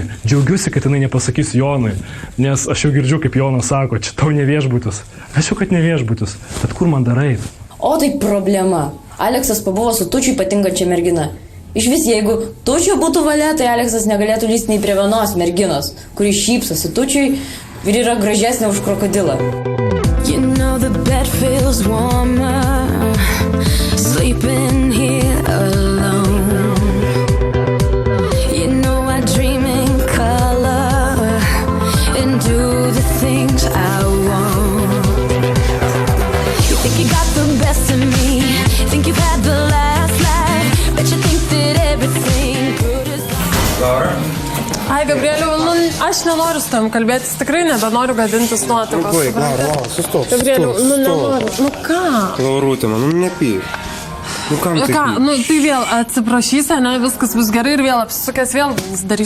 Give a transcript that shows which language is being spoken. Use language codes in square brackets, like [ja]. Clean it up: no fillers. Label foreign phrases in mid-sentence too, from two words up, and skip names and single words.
[lt] Džiaugiuosi, kad jinai nepasakys Jonui, nes aš jau girdžiu, kaip Jonas sako, čia tau ne viešbutis. Aš jau, kad ne viešbutis, bet kur man darai? O tai problema. Aleksas pabuvo su Tučiu ypatingančia mergina. Iš vis, jeigu Tučio būtų valia, tai Aleksas negalėtų lysti nei prie vienos merginos, kuri šypsosi Tučiui ir yra gražesnė už krokodilą. [en] You know the bed feels warmer, sleeping here alone. You know I dream in color and do the things I want. You think you got the best of me, think you've had the last laugh, bet you think that everything good is [lt] Laura? Ai, Gabrieliu, nu, aš nenoriu su tam kalbėtis, tikrai nebenoriu gadintis nuotaikos. Baig, Laura, sustok. Gabrieliu, nu nenoriu. Nu ką? Laurutė, man, nu nepyk. Nu kam tai? Ką, nu tai vėl atsiprašysi, ne, viskas bus gerai ir vėl apsisukęs, vėl darys